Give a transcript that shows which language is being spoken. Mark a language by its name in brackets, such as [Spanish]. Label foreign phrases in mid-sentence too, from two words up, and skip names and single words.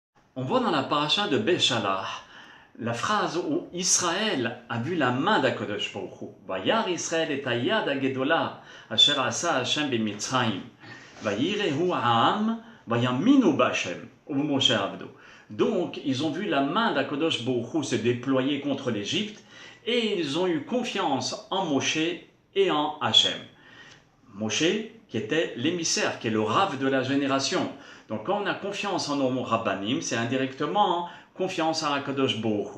[French] On voit dans la paracha de Béchalah la phrase où Israël a vu la main d' [Hebrew] הקדוש ברוך הוא. וירא ישראל את היד הגדולה אשר עשה השם במצרים. וייראו העם ויאמינו בהשם ו משה עבדו. [French] Donc, ils ont vu la main d' [Hebrew] הקדוש ברוך הוא [French] se déployer contre l'Égypte et ils ont eu confiance en Moshe et en Hachem. Moshe, qui était l'émissaire, qui est le Rav de la génération. Donc quand on a confiance en nos Rabbanim, c'est indirectement confiance en [Hebrew] הקדוש ברוך הוא.